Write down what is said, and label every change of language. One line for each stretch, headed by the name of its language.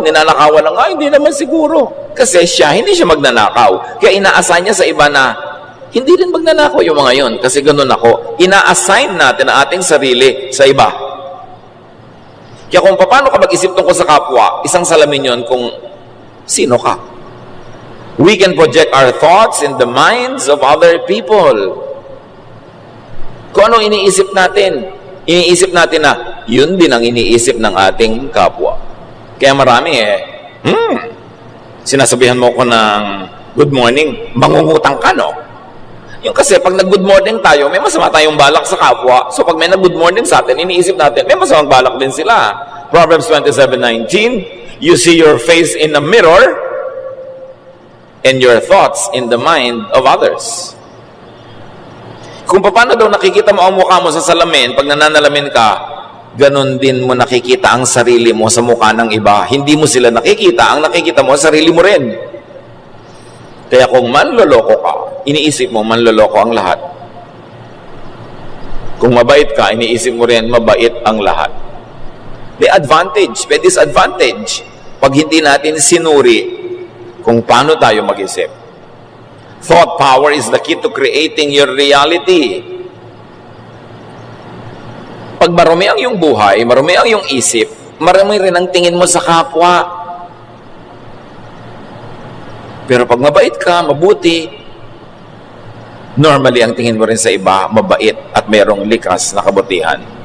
Filipino: Ninanakawan lang, hindi naman siguro. Kasi hindi siya magnanakaw. Kaya ina-assign niya sa iba na hindi rin magnanakaw yung mga yun. Kasi ganun ako. Ina-assign natin ang ating sarili sa iba. Kaya kung paano ka mag-isip tungkol sa kapwa, isang salamin yun kung sino ka.
English: We can project our thoughts in the minds of other people.
Filipino: Kung ano iniisip natin, iniisip natin na yun din ang iniisip ng ating kapwa. Kaya marami sinasabihan mo ko ng good morning, mangungutang ka, no? Yung kasi pag nag-good morning tayo, may masama tayong balak sa kapwa. So pag may nag-good morning sa atin, iniisip natin, may masamang balak din sila.
English: Proverbs 27:19, you see your face in a mirror and your thoughts in the mind of others.
Filipino: Kung paano daw nakikita mo ang mukha mo sa salamin, pag nananalamin ka, ganon din mo nakikita ang sarili mo sa mukha ng iba. Hindi mo sila nakikita, ang nakikita mo, sarili mo rin. Kaya kung manloloko ka, iniisip mo, manloloko ang lahat. Kung mabait ka, iniisip mo rin, mabait ang lahat. May advantage, may disadvantage. Pag hindi natin sinuri kung paano tayo mag-isip.
English: Thought power is the key to creating your reality.
Filipino: Pag marumi ang iyong buhay, marumi ang iyong isip, marumi rin ang tingin mo sa kapwa. Pero pag mabait ka, mabuti, normally ang tingin mo rin sa iba, mabait at mayroong likas na kabutihan.